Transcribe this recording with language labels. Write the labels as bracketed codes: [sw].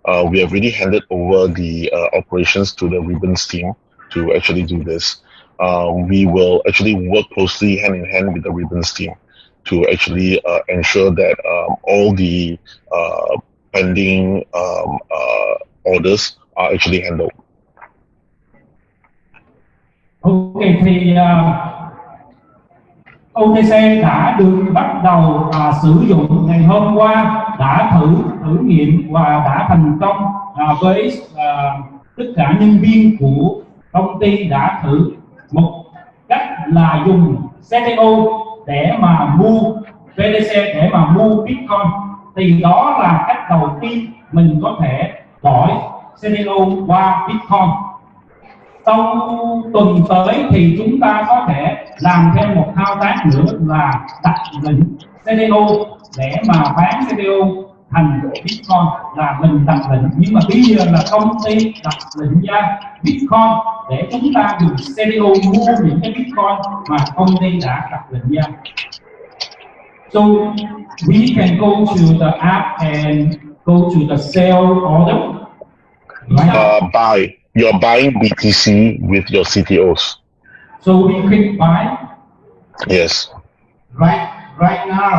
[en] We have already handed over the operations to the Ribbons team to actually do this. We will actually work closely hand in hand with the Ribbons team to actually ensure that all the pending orders are actually handled. [vi] Okay, thì OTC đã được bắt đầu sử dụng ngày hôm qua, đã thử nghiệm và đã thành công với tất cả nhân viên của công ty đã thử một cách là dùng CTO để mà mua BTC, để mà mua Bitcoin. Thì đó là cách đầu tiên mình có thể đổi CTO qua Bitcoin. Sau tuần tới thì chúng ta có thể làm thêm một thao tác nữa là đặt lệnh CTO để mà bán CTO thành Bitcoin, là mình đặt lệnh. Nhưng mà bây giờ là công ty đặt lệnh ra Bitcoin để chúng ta dùng CTO mua những cái Bitcoin mà công ty đã đặt lệnh ra. [en] So we can go to the app and go to the sell order. Right? Buy. You're buying BTC with your CTOs. So we click buy. Yes. Right now,